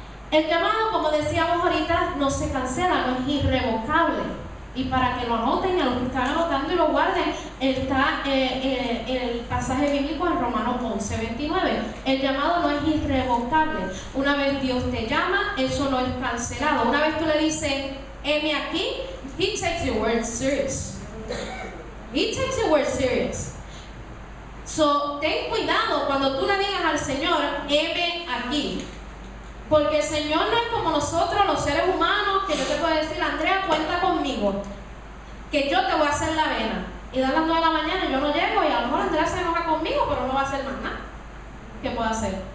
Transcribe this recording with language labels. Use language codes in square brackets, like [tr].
[es] El llamado, como decíamos ahorita, no se cancela, no es irrevocable. Y para que lo anoten, a los que están anotando y lo guarden, está el pasaje bíblico en Romanos 11:29. El llamado no es irrevocable. Una vez Dios te llama, eso no es cancelado. Una vez tú le dices, heme aquí, [en] He takes your word serious. He takes your word serious. [es] So, ten cuidado cuando tú le digas al Señor, heme aquí. Porque el Señor no es como nosotros, los seres humanos, que yo te puedo decir, Andrea, cuenta conmigo, que yo te voy a hacer la vena. Y dan las 9 de la mañana y yo no llego, y a lo mejor Andrea se enoja conmigo, pero no va a hacer más nada. ¿Qué puedo hacer?